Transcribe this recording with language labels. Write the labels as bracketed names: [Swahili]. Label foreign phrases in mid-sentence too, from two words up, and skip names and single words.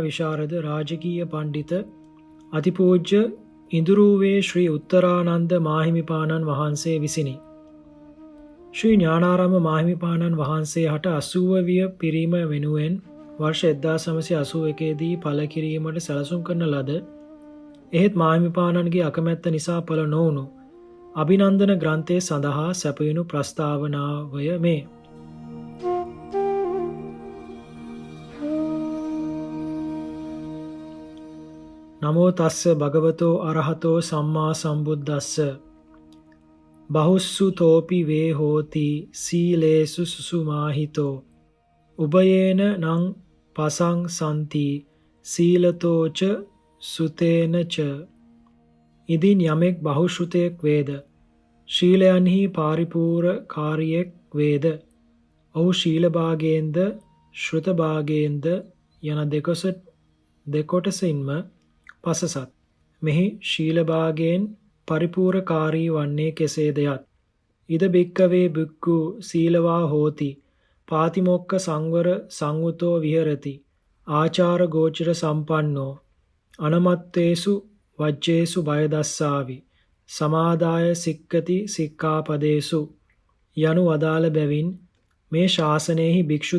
[Sinhala] විශාරද රාජකීය පඬිත අතිපූජ්‍ය ඉඳුරුවේ ශ්‍රී උත්තරානන්ද මාහිමිපාණන් වහන්සේ විසිනි ශ්‍රී ඥානාරාම මාහිමිපාණන් වහන්සේ හට 80 විය පිරීම වෙනුවෙන් වර්ෂ 1981 දී පළ කිරීමට සැලසුම් කරන ලද එහෙත් මාහිමිපාණන්ගේ අකමැත්ත නිසා පළ නොවුණු අභිනන්දන ග්‍රන්ථය සඳහා සැපයුණු ප්‍රස්තාවනාවය මේ [Pali] නමෝ තස්ස භගවතෝ අරහතෝ සම්මා සම්බුද්දස්ස බහුස්සුතෝපි වේ හෝති සීලේසු සුසුමාහිතෝ උභයේන නං පසං සන්ති සීලතෝච සුතේන ච [Sinhala] ඉදින් යමෙක් බහුශ්‍රුතයෙක් වේද ශීලයන්හි පාරිපූර්ණකාරියෙක් වේද ඔහු ශීල භාගයෙන්ද ශ්‍රුත භාගයෙන්ද යන දෙකොටසින්ම පසසත් මෙහි ශීල භාගයෙන් පරිපූර්ණකාරී වන්නේ කෙසේද යත් [Pali] ඉද බික්කවේ බික්ඛු සීලවා හෝති පාතිමොක්ඛ සංවර සංවුතෝ විහෙරති ආචාර ගෝචර සම්පන්නෝ අනමත්තේසු වජ්ජේසු බය දස්සාවි සමාදාය සික්කති සික්ඛාපදේසු [Sinhala] යනු වදාළ බැවින් මේ ශාසනයෙහි භික්ෂු